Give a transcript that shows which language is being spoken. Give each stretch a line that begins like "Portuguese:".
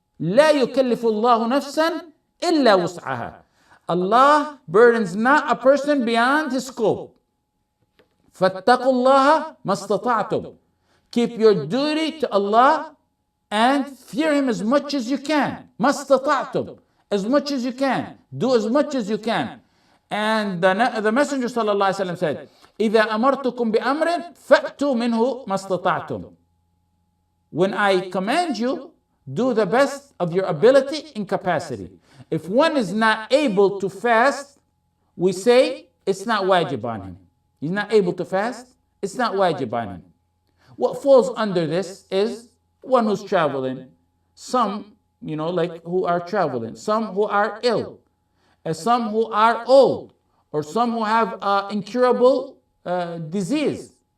Arabic: لا يكلف الله نفسا إلا وسعها.
English: Allah burdens not a person beyond his scope.
Arabic: فَاتَّقُوا اللَّهَ مَا اسْتَطَعْتُمْ.
English: Keep your duty to Allah and fear Him as much as you can.
Arabic: مَا اسْتَطَعْتُمْ.
English: As much as you can. Do as much as you can. And the Messenger ﷺ said,
Arabic: إِذَا أَمَرْتُكُمْ بِأَمْرٍ فَأْتُوا مِنْهُ مَا اسْتَطَعْتُمْ.
English: When I command you, do the best of your ability and capacity. If one is not able to fast, we say it's not wajib on him. He's not able to fast, it's not wajib on him. What falls under this is one who's traveling, some, like who are traveling, some who are ill, some who are old, or some who have incurable disease.